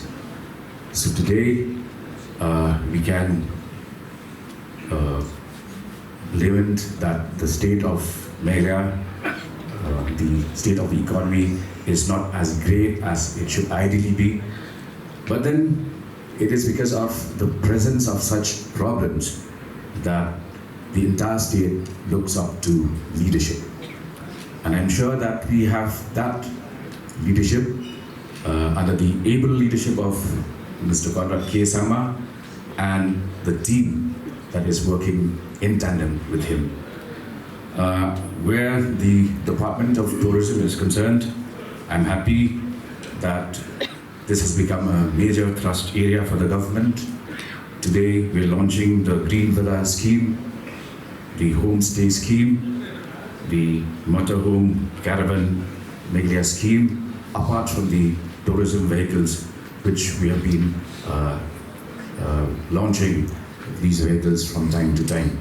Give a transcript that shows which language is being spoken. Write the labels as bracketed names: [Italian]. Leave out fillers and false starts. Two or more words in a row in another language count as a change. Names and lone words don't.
[English] So today we can lament that the state of Nigeria, the state of the economy is not as great as it should ideally be, but then it is because of the presence of such problems that the entire state looks up to leadership. And I'm sure that we have that leadership under the able leadership of Mr. Konrad K. Sangma and the team that is working in tandem with him. Where the Department of Tourism is concerned, I'm happy that this has become a major thrust area for the government. Today, we're launching the Green Villa scheme, the homestay scheme, the motorhome caravan media scheme, apart from the tourism vehicles, which we have been launching these vehicles from time to time.